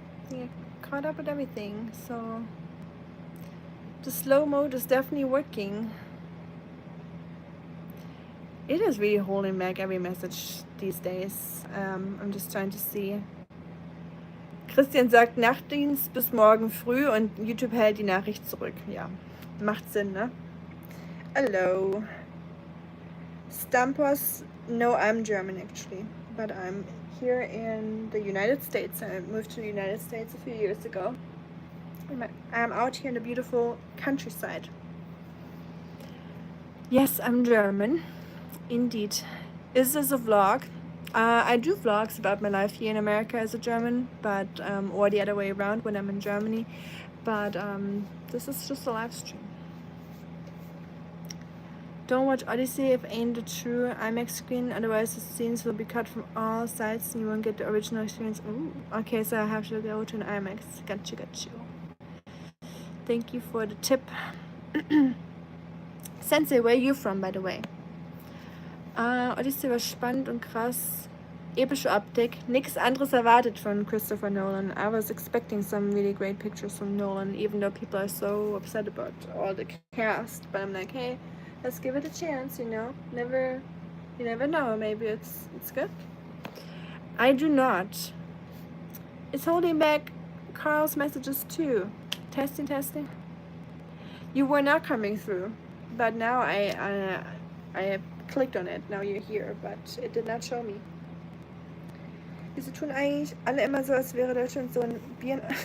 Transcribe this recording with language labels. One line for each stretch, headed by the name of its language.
English: Yeah, caught up with everything, so the slow mode is definitely working. It is really holding back every message these days. I'm just trying to see.
German: Christian sagt Nachtdienst bis morgen früh und YouTube hält die Nachricht zurück. Ja, macht Sinn, ne?
English: Hello. Stampos, no, I'm German actually, but I'm here in the United States. I moved to the United States a few years ago. I'm out here in the beautiful countryside. Yes, I'm German. Indeed. Is this a vlog? I do vlogs about my life here in America as a German, but or the other way around when I'm in Germany. But this is just a live stream. Don't watch Odyssey if ain't the true IMAX screen, otherwise the scenes will be cut from all sides and you won't get the original experience. Ooh, okay, so I have to go to an IMAX. Got you. Thank you for the tip. Sensei, where are you from, by the way?
German: Odyssey war spannend und krass. Epische Optik. Nichts anderes erwartet von Christopher Nolan.
English: I was expecting some really great pictures from Nolan, even though people are so upset about all the cast. But I'm like, hey, let's give it a chance, you know. You never know. Maybe it's good. I do not. It's holding back Carl's messages too. Testing. You were not coming through, but now I have clicked on it. Now you're here, but it did not show me.
German: Wieso tun eigentlich alle immer so, als wäre Deutschland so ein Bier...